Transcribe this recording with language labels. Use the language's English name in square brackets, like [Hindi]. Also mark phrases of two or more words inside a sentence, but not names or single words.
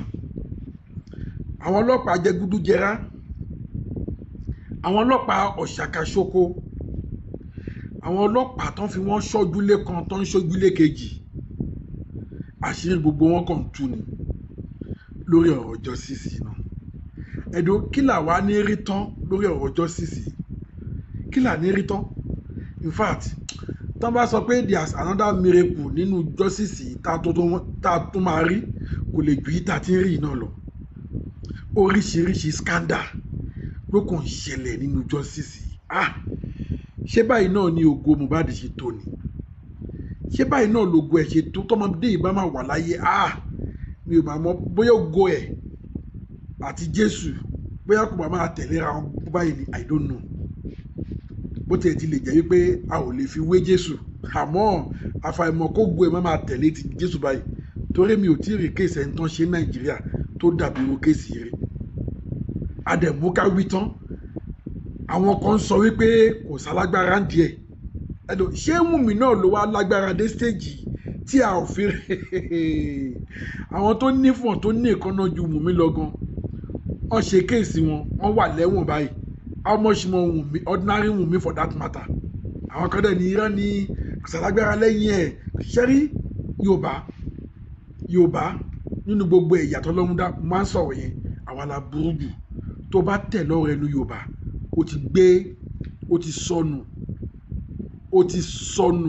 [Yoruba] Àwọn ọlọ́pàá jẹgúdújẹrá, àwọn ọlọ́pàá ọ̀ṣàkàṣoko, àwọn ọlọ́pàá tó ń fi wọ́n ṣọ́júlé kan tó ń ṣọ́júlé kejì. Àṣírí gbogbo wọn kàn tú ni lórí ọ̀rọ̀ justice yìí náà. Ẹ̀dùn kí là wá ní rí tán lórí ọ̀rọ̀ justice yìí? Kí là ní rí tán? [English] In fact, [Yoruba] tán bá sọ pé [English] there's another miracle [Yoruba] nínú justice yìí tá a tún máa rí, kò lè ju ìta tí ń rí iná lọ. Oríṣiríṣi scandal ló kàn ṣẹlẹ̀ nínú justice yìí. Ṣé báyìí náà ni ògo Mohbad ṣe tó ni? Ṣé báyìí náà lògo ẹ̀ ṣe tó? Tọ́mọdé yìí bá máa wà láyé, mi ò máa mọ̀ bóyá ògo ẹ̀ àti Jésù bóyá kò bá máa tẹ̀léra wọn báyìí ni, [English] I don't know. [Yoruba] Bó tiẹ̀ ti lè jẹ́ wípé a ò lè fi wé Jésù, àmọ́ àfàìmọ̀ kó gbó ẹ̀ má máa tẹ̀lé ti Jésù báyìí, torí mi ò tí ì rí kéèsì ẹni tán ṣe Nàìjíríà tó dàbí irú kéèsì rí. Adẹ̀múká wí tán, àwọn kan sọ wípé kò sálágbára ń díẹ̀. Ṣé Wùnmí náà ló wá lágbára dé stage tí a ò fi rí? Àwọn tó nífọ̀n tó ní ìkànnà ju Wùnmí lọ gan, wọ́n ṣe kéèsì wọn, wọ́n wà lẹ́wọ̀n báyìí. [English] How much more Wùnmí, ordinary Wùnmí for that matter? [Yoruba] Àwọn kan dẹ̀ ní irọ́ ní kò sálágbára lẹ́yìn ẹ̀. Ṣẹ́rí Yorùbá nínú gbogbo ẹ̀yà tọ́lọ́run dá máa ń sọ̀rọ̀ yẹn, àwa la burú jù. Tó bá tẹ̀ lọ́rọ̀ ẹnu Yorùbá, ó ti sọnù.